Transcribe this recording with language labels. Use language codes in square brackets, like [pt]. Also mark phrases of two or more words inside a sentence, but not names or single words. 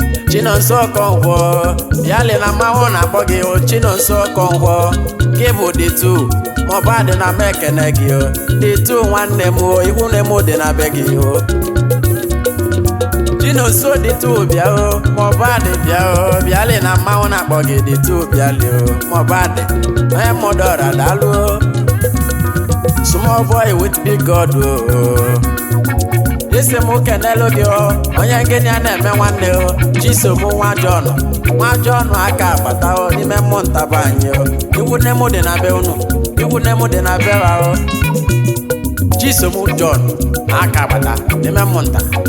[ig] Chinonso Okonkwo, bịa lee na mmanwụ na-akpọ gị o, Chinonso Okonkwo, gị bụ [en] the two, [ig] ma ọ bụ adị na m ekene gị o. [en] The two [ig] nwanne m o, ikwu nne m dị na be gị o. Chinonso [en] the two [ig] bịa o, ma ọ bụ adị bịa o, bịa lee na mmanwụ na-akpọ gị [en] the two [ig] bịa lee o, ma ọ bụ adị. Onye mụ dọra daalụ o. [en] Small boy with big God o. [ig] Isi mụ kenelu gị o, onye gịnị a na-eme nwanne o, Chisom nwa John, nwa John aka agbata o n'ime mmụ ntaba anyị o. Ikwu nne mụ dị na be unu, ikwu nne mụ dị na be wa o. Chisom John aka agbata n'ime mmụ nta.